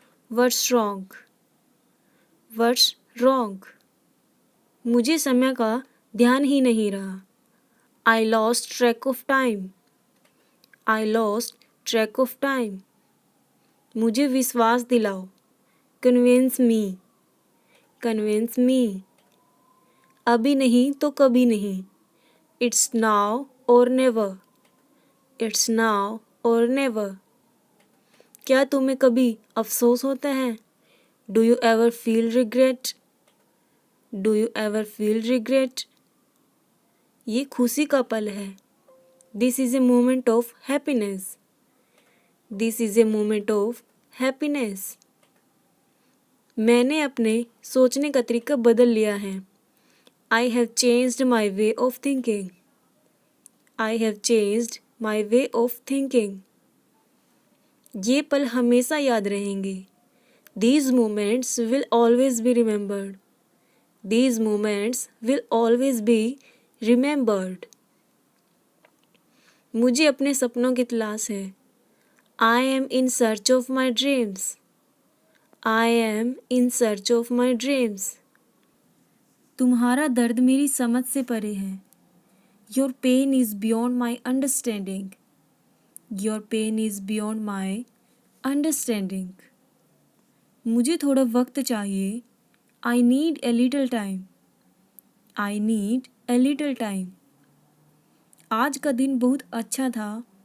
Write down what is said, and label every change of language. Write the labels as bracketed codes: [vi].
[en] What's wrong, what's wrong. [hi] मुझे समय का ध्यान ही नहीं रहा। [en] I lost track of time, I lost track of time. [hi] मुझे विश्वास दिलाओ। [en] Convince me, convince me. [hi] अभी नहीं तो कभी नहीं। [en] It's now or never, it's now or never. [hi] क्या तुम्हें कभी अफसोस होता है? [en] Do you ever feel regret, do you ever feel regret. [hi] ये खुशी का पल है। [en] This is a moment of happiness, this is a moment of happiness. [hi] मैंने अपने सोचने का तरीका बदल लिया है। [en] I have changed my way of thinking, I have changed my way of thinking. [hi] ये पल हमेशा याद रहेंगे। [en] These moments will always be remembered, these moments will always be remembered। [hi] मुझे अपने सपनों की तलाश है। [en] I am in search of my dreams, I am in search of my dreams। [hi] तुम्हारा दर्द मेरी समझ से परे है। [en] Your pain is beyond my understanding, your pain is beyond my understanding। [hi] मुझे थोड़ा वक्त चाहिए। [en] I need a little time, I need a little time। [hi] आज का दिन बहुत अच्छा था।